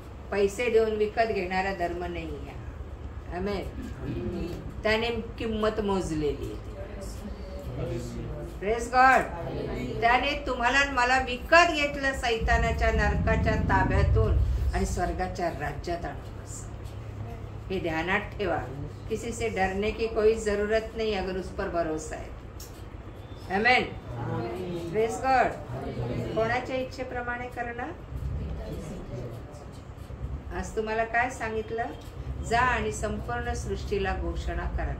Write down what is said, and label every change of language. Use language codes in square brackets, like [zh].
[mr] पैसे देऊन विकत घेणारा धर्म नाही आहे. आमेन. त्याने किंमत मोजलेली आहे. Praise God. त्याने तुम्हाला आणि मला विकत घेतलं सैतानाच्या नरकाच्या ताब्यातून आणि स्वर्गाच्या राज्यात आणून बसवलं. हे ध्यानात ठेवा. [hi] किसी से डरने की कोई जरूरत नहीं अगर उस पर भरोसा है. [mr] आमेन. Praise God. कोणाच्या इच्छेप्रमाणे करणं. आज तुम्हाला काय सांगितलं? जा आणि संपूर्ण सृष्टीला घोषणा करा.